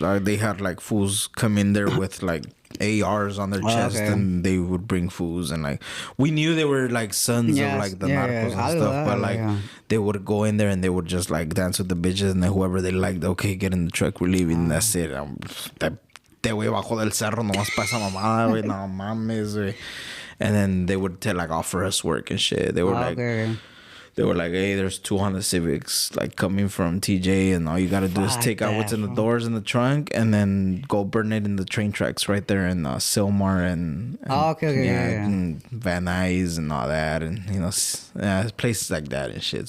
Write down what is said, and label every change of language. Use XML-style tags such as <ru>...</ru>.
<en>Like they had like fools come in there with like ARs on their chest, and they would bring fools, and like we knew they were like sons of like the narcos and stuff, but like they would go in there and they would just like dance with the bitches, and then whoever they liked, okay, get in the truck, we're leaving. That's it.</en> <es>Te güey bajo del cerro nomás pa esa mamada, güey. No mames, güey.</es> <en>And then they would like offer us work and shit. They were they were like, hey, there's 200 Civics like coming from TJ, and all you gotta do is take out what's in the doors in the trunk, and then go burn it in the train tracks right there in Sylmar and and Van Nuys and all that, and you know, places like that and shit.</en>